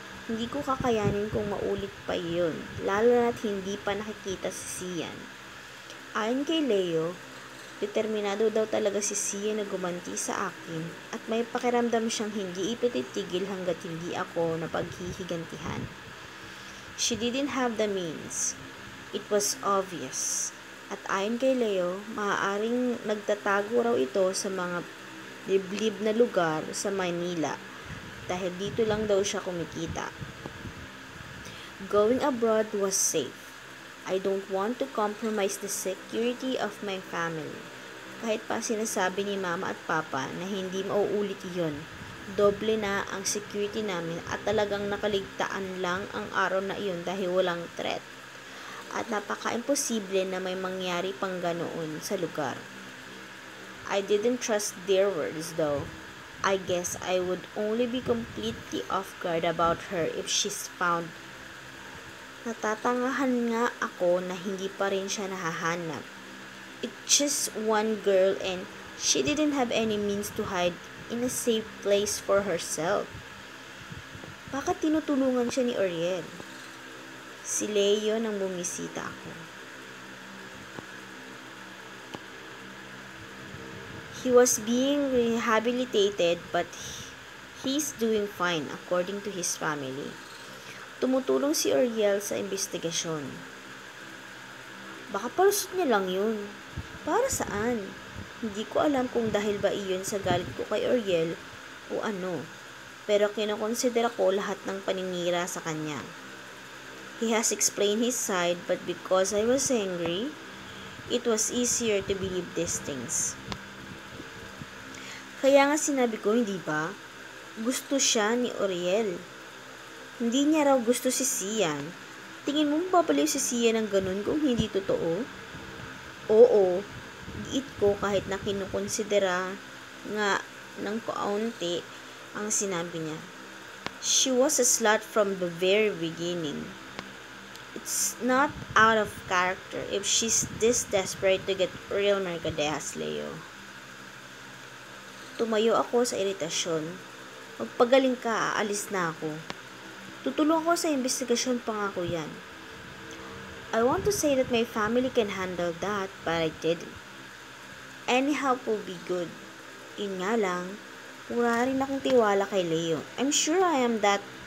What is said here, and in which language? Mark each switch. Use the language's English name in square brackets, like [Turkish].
[Filipino] Hindi ko kakayanin kung maulit pa yun, lalo na't hindi pa nakikita si Sian. Ayon kay Leo, determinado daw talaga si Sian na gumanti sa akin at may pakiramdam siyang hindi ito titigil hanggat hindi ako napaghihigantihan. [English] She didn't have the means. It was obvious. [Filipino] At ayon kay Leo, maaaring nagtatago raw ito sa mga liblib na lugar sa Manila dahil dito lang daw siya kumikita. [English] Going abroad was safe. I don't want to compromise the security of my family. [Filipino] Kahit pa sinasabi ni Mama at Papa na hindi mauulit iyon, doble na ang security namin at talagang nakaligtaan lang ang araw na iyon dahil walang threat. At napaka-imposible na may mangyari pang ganoon sa lugar. [English] I didn't trust their words though. I guess I would only be completely off guard about her if she's found. [Filipino] Natatangahan nga ako na hindi pa rin siya nahahanap. [English] It's just one girl and she didn't have any means to hide in a safe place for herself. [Filipino] Bakit tinutulungan siya ni Uriel? Si Leo nang bumisita ako. [English] He was being rehabilitated but he's doing fine according to his family. [Filipino] Tumutulong si Uriel sa investigasyon. Baka palusot niya lang yun. Para saan? Hindi ko alam kung dahil ba iyon sa galit ko kay Uriel o ano. Pero kinokonsidera ko lahat ng paninira sa kanya. [English] He has explained his side but because I was angry, it was easier to believe these things. [Filipino] Kaya nga sinabi ko, hindi ba? Gusto siya ni Uriel. Hindi niya raw gusto si Sian. Tingin mo mapapaliw si Sian ng ganun kung hindi totoo? Oo, giit ko kahit na kinukonsidera nga ng kaunti ang sinabi niya. [English] She was a slut from the very beginning. It's not out of character if she's this desperate to get Uriel Mercadejas, Leo. [Filipino] Tumayo ako sa iritasyon. Magpagaling ka, aalis na ako. Tutulong ako sa investigasyon, pangako yan. [English] I want to say that my family can handle that, but I didn't. [Filipino] Any help will be good. Yun nga lang, wala rin akong tiwala kay Leo. [English] I'm sure I am that.